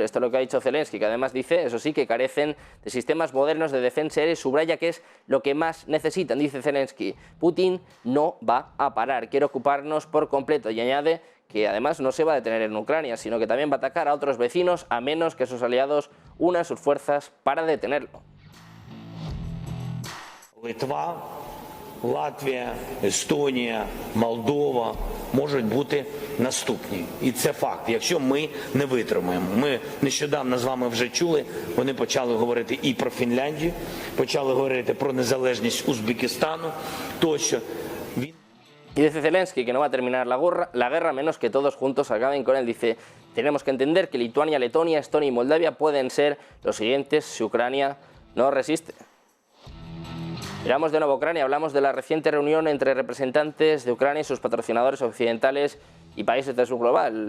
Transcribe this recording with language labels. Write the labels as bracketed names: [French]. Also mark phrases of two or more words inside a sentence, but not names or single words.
[Spanish] Esto es lo que ha dicho Zelensky, que además dice, eso sí, que carecen de sistemas modernos de defensa aérea y subraya que es lo que más necesitan. Dice Zelensky: Putin no va a parar, quiere ocuparnos por completo, y añade que además no se va a detener en Ucrania, sino que también va a atacar a otros vecinos a menos que sus aliados unan sus fuerzas para detenerlo. [Ukrainian] Латвія, Естонія, Молдова можуть бути наступні. І це факт, якщо ми не витримаємо. Ми нещодавно з вами вже чули, вони почали говорити і про Фінляндію, почали говорити про незалежність Узбекистану, тощо. [Spanish] Y dice Zelensky que no va a terminar la guerra menos que todos juntos acaben con él. Dice: tenemos que entender que Lituania, Letonia, Estonia y Moldavia pueden ser los siguientes si Ucrania no resiste. Miramos de nuevo a Ucrania. Hablamos de la reciente reunión entre representantes de Ucrania y sus patrocinadores occidentales y países del sur global.